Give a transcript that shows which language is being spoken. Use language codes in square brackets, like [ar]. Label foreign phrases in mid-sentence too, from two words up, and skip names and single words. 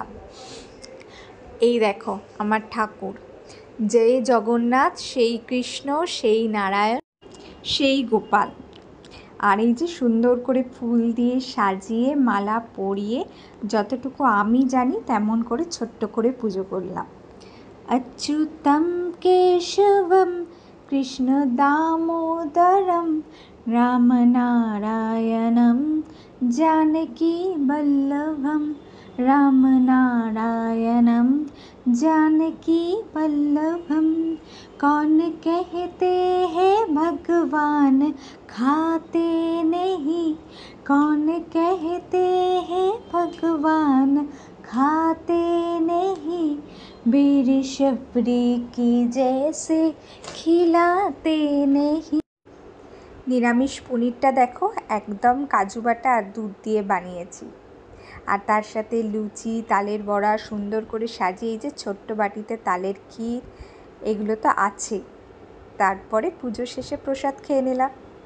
[bn] এই দেখো আমার ঠাকুর, যেই জগন্নাথ, সেই কৃষ্ণ, সেই নারায়ণ, সেই গোপাল। আর এই যে সুন্দর করে ফুল দিয়ে সাজিয়ে মালা পরিয়ে যতটুকু আমি জানি তেমন করে ছোট্ট করে পুজো করলাম। [sa] अच्युतं केशवं कृष्णदामोदरं रामनारायणं जानकीवल्लभं, रामनारायणं जानकीवल्लभं। [hi] कौन कहते हैं भगवान खाते नहीं, कौन कहते हैं भगवान खाते नहीं, वीर शबरी की जैसे खिलाते नहीं। [bn] নিরামিষ পনিরটা দেখো একদম কাজু বাটা আর দুধ দিয়ে বানিয়েছি। আর তার সাথে লুচি, তালের বড়া সুন্দর করে সাজিয়ে, এই যে ছোট্ট বাটিতে তালের ক্ষীর, এগুলো তো আছে। তারপরে পুজো শেষে প্রসাদ খেয়ে নিলাম।